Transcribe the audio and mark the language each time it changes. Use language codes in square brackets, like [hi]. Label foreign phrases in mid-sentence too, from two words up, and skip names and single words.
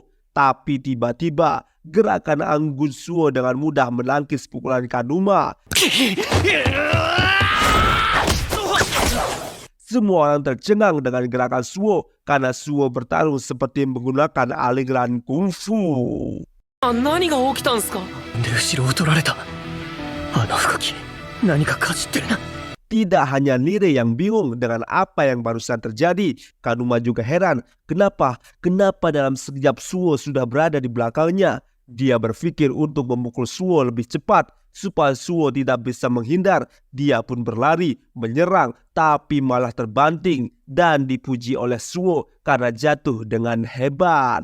[id] Tapi tiba-tiba gerakan anggun Suo dengan mudah menangkis pukulan Kanuma. Semua orang tercengang dengan gerakan Suo karena Suo bertarung seperti menggunakan aliran kungfu. [ja] 何が起きたんすか。で、後ろを取られた。あの動き、何かかじってるな。 [id] Tidak hanya Nire yang bingung dengan apa yang barusan terjadi, Kanuma juga heran kenapa dalam sekejap Suo sudah berada di belakangnya. Dia berpikir untuk memukul Suo lebih cepat supaya Suo tidak bisa menghindar. Dia pun berlari, menyerang, tapi malah terbanting dan dipuji oleh Suo karena jatuh dengan hebat.